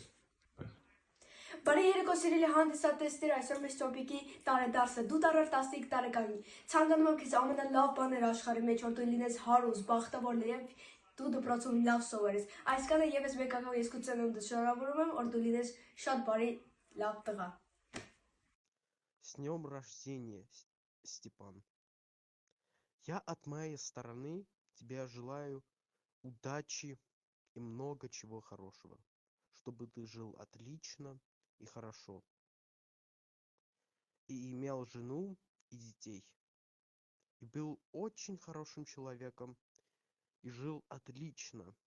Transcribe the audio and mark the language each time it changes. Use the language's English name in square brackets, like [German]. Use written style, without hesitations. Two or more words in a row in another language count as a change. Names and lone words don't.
[Armenian] Բարի երեկո սիրելի հանդիսատեսներ, այսօր մեր Ստյոպիկի տարեդարձը, դու դառար 15 տարեկանի։ Ցանկանում եմ քեզ ամենալավ բաները աշխարհի մեջ, որ դու լինես հարուստ, բախտավոր եւ դու դպրոցում լավ սովորես։ Այսքանը եւս մեկ անգամ ես քո ծնունդը շնորհավորում եմ, որ դու լինես շատ բարի, լավ տղա։ [Russian] С днем рождения, Степан. Я от моей стороны тебе желаю удачи и много чего хорошего, чтобы ты жил отлично и хорошо, и имел жену и детей, и был очень хорошим человеком, и жил отлично.